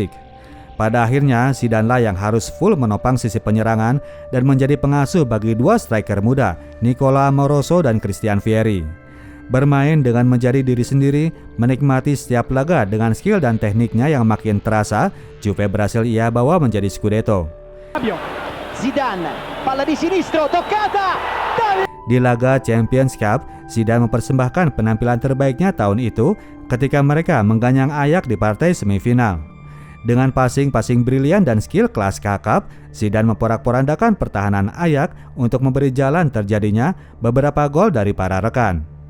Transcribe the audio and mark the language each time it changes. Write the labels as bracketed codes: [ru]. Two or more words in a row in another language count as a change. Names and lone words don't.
[id] Pada akhirnya, Zidane lah yang harus full menopang sisi penyerangan dan menjadi pengasuh bagi 2 striker muda, Nicola Amoroso dan Christian Vieri. Bermain dengan menjadi diri sendiri, menikmati setiap laga dengan skill dan tekniknya yang makin terasa, Juve berhasil ia bawa menjadi Scudetto. [it] Zidane, palla di sinistro, toccata! [id] Di laga Champions Cup, Zidane mempersembahkan penampilan terbaiknya tahun itu ketika mereka mengganyang Ajax di partai semifinal. Dengan passing brilian dan skill kelas kakap, Zidane memporak-porandakan pertahanan Ajax untuk memberi jalan terjadinya beberapa gol dari para rekan.